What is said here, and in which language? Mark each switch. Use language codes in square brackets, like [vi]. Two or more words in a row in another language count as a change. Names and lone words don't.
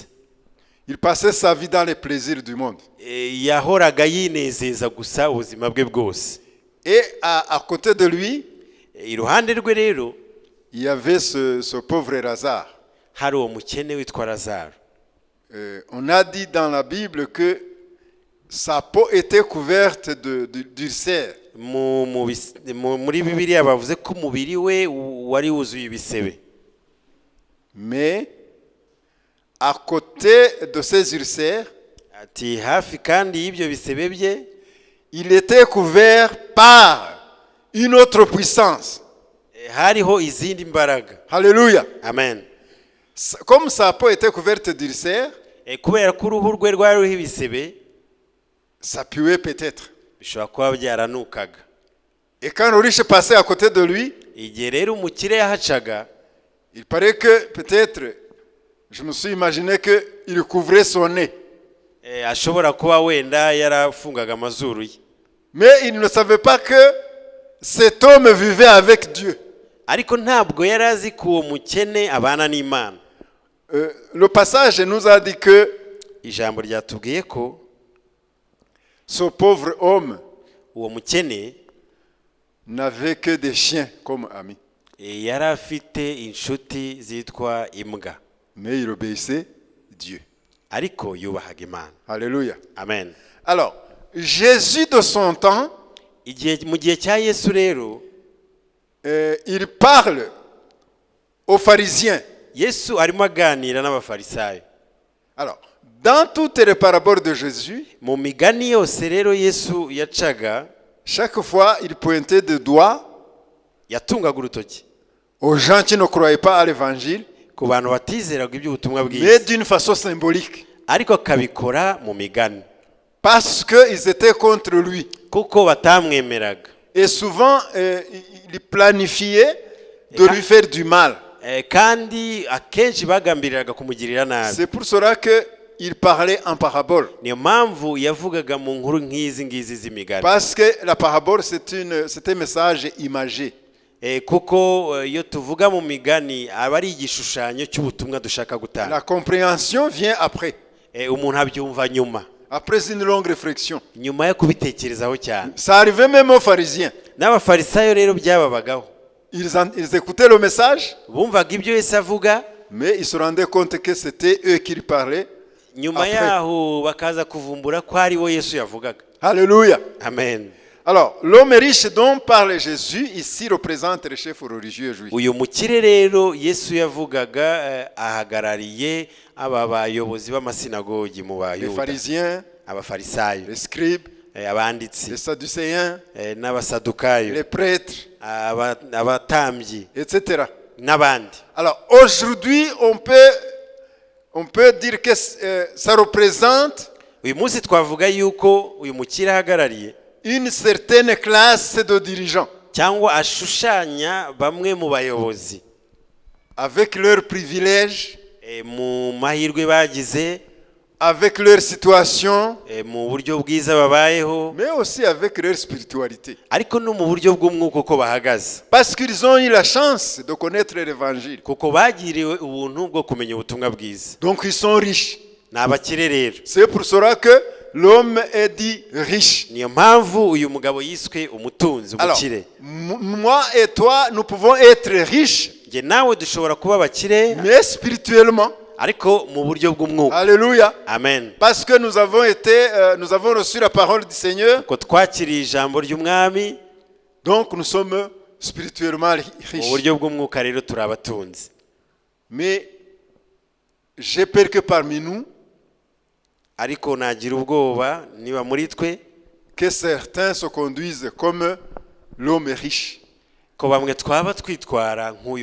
[fr] Il passait sa vie dans les plaisirs du monde. [rw] Yahoraga yinezeza gusa ubuzima bwe bwose. [fr] Et à côté de lui, [rw] iruhande rwe rero [fr] il y avait ce pauvre Lazare. [rw] hari uwo mukene witwa Lazaro. [fr] On a dit dans la Bible que sa peau était couverte d'ulcères. [rw] Muri Bibiliya bavuze ko umubiri we wari wuzuye ibisebe. [fr] Mais à côté de ces ulcères, [rw] Ati hafi kandi y'ibyo bisebe bye [fr] il était couvert par une autre puissance. [rw] hariho izindi mbaraga. [fr] Alléluia. [rw] Amen. [fr] Comme sa peau était couverte d'ulcères, [rw] Kubera ko uruhu rwe rwari ruriho ibisebe [fr] ça puait peut-être. [rw] bishobora kuba byaranukaga. [fr] Et quand le riche passait à côté de lui, [rw] Igihe rero umukire yahacaga [fr] il paraît que peut-être, je me suis imaginé qu'il couvrait son nez. [rw] ashobora kuba wenda yarafungaga amazuru ye. [fr] Mais il ne savait pas que cet homme vivait avec Dieu. [rw] Ariko ntabwo yari azi ko uwo mukene abana n'Imana. [fr] Le passage nous a dit que [rw] Ijambo ryatubwiye ko [fr] ce pauvre homme [rw] uwo mukene [fr] n'avait que des chiens comme amis. [rw] yari afite inshuti zitwa imbwa. [fr] Mais il obéissait Dieu. [rw] Ariko yubahaga Imana. [fr] Alléluia. [rw] Amen. [fr] Alors, Jésus de son temps, [rw] Mu gihe cya Yesu rero [fr] il parle aux pharisiens. [rw] Yesu arimo aganira n'abafarisayo. [fr] Alors, dans toutes les paraboles de Jésus, [rw] Mu migani yose rero Yesu yacaga [fr] chaque fois il pointait du doigt [rw] yatungaga urutoki [fr] aux gens qui ne croyaient pas à l'évangile, [rw] ku bantu batizeraga iby'ubutumwa [fr] mais [rw] bwiza, [fr] d'une façon symbolique. [rw] ariko akabikora mu migani [fr] Parce qu'ils étaient contre lui. [rw] kuko batamwemeraga. [fr] Et souvent, il planifiait de lui faire du mal. [rw] Kandi akenshi bagambiriraga kumugirira nabi. [fr] C'est pour cela qu'il parlait en parabole. [rw] Niyo mpamvu yavugaga mu nkuru nk'izi ngizi z'imigani. [fr] Parce que la parabole, c'est un message imagé. [rw] Kuko iyo tuvuga mu migani aba ari igishushanyo cy'ubutumwa dushaka gutanga. [fr] La compréhension vient après. [rw] Umuntu abyumva nyuma. [fr] Après une longue réflexion. [rw] Nyuma yo kubitekerezaho cyane. [fr] Ça arrivait même aux pharisiens. [rw] N'abafarisayo rero byababagaho. [fr] Ils écoutaient le message, [rw] Bumvaga ibyo Yesu avuga, [fr] mais ils se rendaient compte que c'était eux qui parlaient. [rw] nyuma yaho bakaza kuvumbura ko ari bo Yesu yavugaga. [fr] Alléluia. [rw] Amen. [fr] Alors, l'homme riche dont parle Jésus ici représente les chefs religieux juifs. [rw] Uyu mukire rero Yesu yavugaga ahagarariye aba bayobozi b'amasinagogi mu [fr] Les [rw] Bayuda, [fr] pharisiens, [rw] abafarisayo, [fr] les scribes, [rw] abanditsi, [fr] les sadducéens, [rw] n'abasadukayo, [fr] les prêtres, [rw] abatambyi [fr] etc. [rw] n'abandi. [fr] Alors, aujourd'hui, on peut dire que ça représente [rw] Uyu munsi twavuga yuko uyu mukire ahagarariye [fr] une certaine classe de dirigeants [rw] cyangwa ashushanya bamwe mu bayobozi [fr] avec leurs privilèges, [rw] mu mahirwe bagize, [fr] avec leur situation, [rw] mu buryo bwiza babayeho, [fr] mais aussi avec leur spiritualité. [rw] ariko no mu buryo bw'umwuka uko bahagaze. [fr] Parce qu'ils ont eu la chance de connaître l'évangile. [rw] Kuko bagiriwe ubuntu bwo kumenya ubutumwa bwiza. [fr] Donc ils sont riches. [rw] Ni abakire rero. [fr] C'est pour cela que l'homme est dit riche. [rw] Niyo mpamvu uyu mugabo yiswe umutunzi, [fr] Alors, [rw] umukire. [fr] moi et toi, nous pouvons être riches, [rw] Nge nawe dushobora kuba abakire [fr] mais spirituellement. [rw] ariko mu buryo bw'umwuka. [fr] Alléluia. [rw] Amen. [fr] Parce que nous avons reçu la parole du Seigneur. [rw] Ko twakiriye ijambo ry'umwami, [fr] Donc nous sommes spirituellement [rw] mu [fr] riches. [rw] buryo bw'umwuka rero turi abatunzi. [fr] Mais j'ai peur que parmi nous, [rw] Ariko nagira ubwoba niba muri twe [fr] que certains se conduisent comme l'homme riche, [rw] ko bamwe twaba twitwara nk'uyu